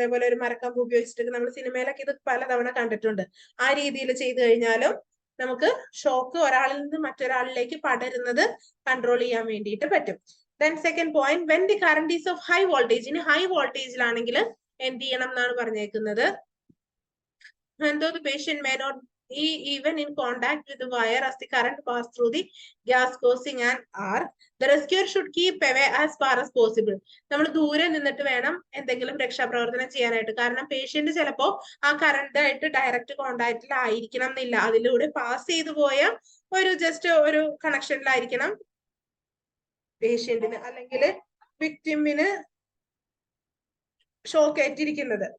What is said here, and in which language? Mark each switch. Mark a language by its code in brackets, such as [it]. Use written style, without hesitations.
[ml] അതേപോലെ ഒരു മരക്കമ്പ് ഉപയോഗിച്ചിട്ട് നമ്മൾ സിനിമയിലൊക്കെ ഇത് പലതവണ കണ്ടിട്ടുണ്ട്. ആ രീതിയിൽ ചെയ്തു കഴിഞ്ഞാലും നമുക്ക് ഷോക്ക് ഒരാളിൽ നിന്ന് മറ്റൊരാളിലേക്ക് പടരുന്നത് കൺട്രോൾ ചെയ്യാൻ വേണ്ടിയിട്ട് പറ്റും. [en] Then second point, when the current is of high voltage. [ml] ഇനി ഹൈ വോൾട്ടേജിലാണെങ്കിൽ എന്ത് ചെയ്യണം എന്നാണ് പറഞ്ഞേക്കുന്നത്. [en] Though the patient may not be even in contact with the wire as the current pass through the gas causing an arc, the rescuer should keep away as far as possible. [ml] നമ്മൾ ദൂരെ നിന്നിട്ട് വേണം എന്തെങ്കിലും രക്ഷാപ്രവർത്തനം ചെയ്യാനായിട്ട്. കാരണം patient ചിലപ്പോ ആ കറണ്ട് ആയിട്ട് ഡയറക്റ്റ് കോണ്ടാക്റ്റിൽ ആയിരിക്കണം എന്നില്ല, അതിലൂടെ പാസ് ചെയ്തു പോയ ഒരു ജസ്റ്റ് ഒരു കണക്ഷനിലായിരിക്കണം പേഷ്യന്റിന് അല്ലെങ്കിൽ വിക്ടിമിന് ഷോക്ക് ഏറ്റിരിക്കുന്നത്.